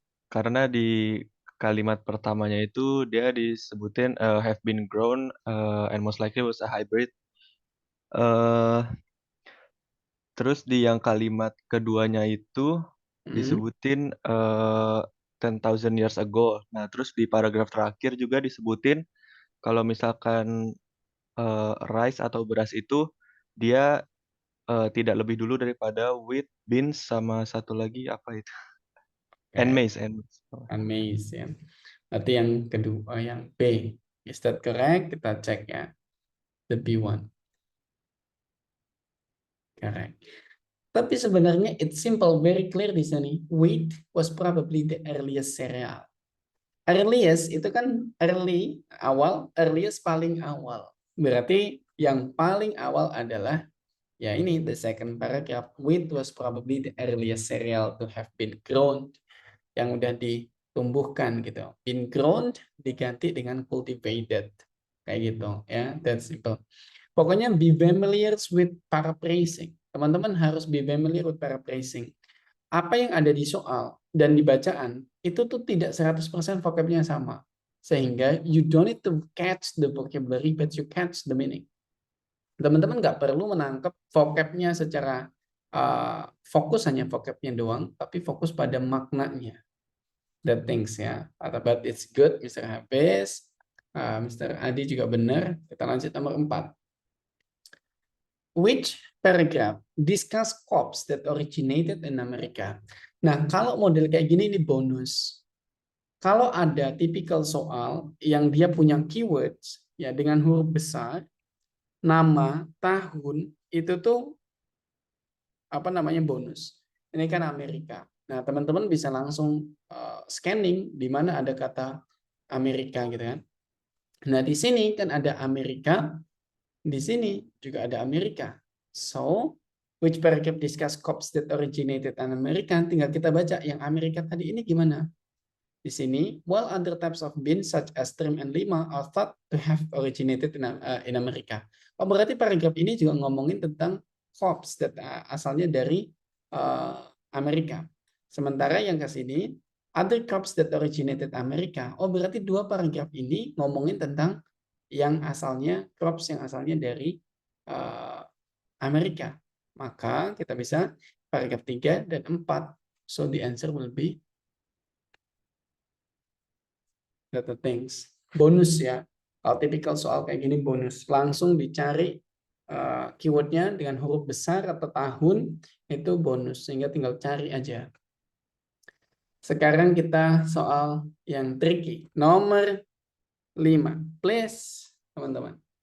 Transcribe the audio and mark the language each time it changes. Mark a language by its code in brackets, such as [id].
[id] Karena di kalimat pertamanya itu dia disebutin [en] have been grown and most likely was a hybrid. [id] Uh, terus di yang kalimat keduanya itu disebutin [en] 10,000 years ago. [id] Nah, terus di paragraf terakhir juga disebutin kalau misalkan rice atau beras itu dia tidak lebih dulu daripada wheat, beans, sama satu lagi apa itu? [en] And maize. [id] And maize ya. Berarti yang kedua, yang B. [en] Is that correct? [id] Kita cek ya. The B1. [en] Correct. [id] Tapi sebenarnya [en] it's simple, very clear [id] di sini. [en] Wheat was probably the earliest cereal. [id] Earliest itu kan early, awal, earliest paling awal. Berarti yang paling awal adalah ya ini [en] the second paragraph. Wheat was probably the earliest cereal to have been grown. [id] Yang udah ditumbuhkan gitu. Been grown diganti dengan cultivated. Kayak gitu ya. [en] That's simple. [id] Pokoknya [en] be familiar with paraphrasing. [id] Teman-teman harus [en] be familiar with paraphrasing. [id] Apa yang ada di soal dan di bacaan itu tuh tidak 100% vocabnya sama. Sehingga [en] you don't need to catch the vocabulary but you catch the meaning. [id] Teman-teman nggak perlu menangkap vocabnya secara fokus hanya vocabnya doang, tapi fokus pada maknanya. [en] The things [id] ya. [en] But it's good, Mr. Hafiz. Mr. Adi [id] juga benar. Kita lanjut nomor 4. [en] Which paragraph discuss crops that originated in America? [id] Nah, kalau model kayak gini ini bonus. Kalau ada tipikal soal yang dia punya keywords ya dengan huruf besar, nama, tahun itu tuh apa namanya bonus. Ini kan Amerika. Nah, teman-teman bisa langsung scanning di mana ada kata Amerika gitu kan. Nah, di sini kan ada Amerika. Di sini juga ada Amerika. [en] So, which paragraph discuss crops that originated in America? [id] Tinggal kita baca yang Amerika tadi ini gimana. Di sini, [en] while other types of beans such as trim and lima are thought to have originated in America. [id] Oh, berarti paragraf ini juga ngomongin tentang [en] crops that [id] asalnya dari Amerika. Sementara yang ke sini, [en] other crops that originated America. [id] Oh, berarti dua paragraf ini ngomongin tentang yang asalnya crops yang asalnya dari Amerika. Maka kita bisa paragraf 3 dan 4. [en] So the answer will be the things. [id] Bonus ya. Kalau tipikal soal kayak gini bonus. Langsung dicari keywordnya dengan huruf besar atau tahun itu bonus. Sehingga tinggal cari aja. Sekarang kita soal yang tricky. Nomor 5. [en] Please, [id] teman-teman.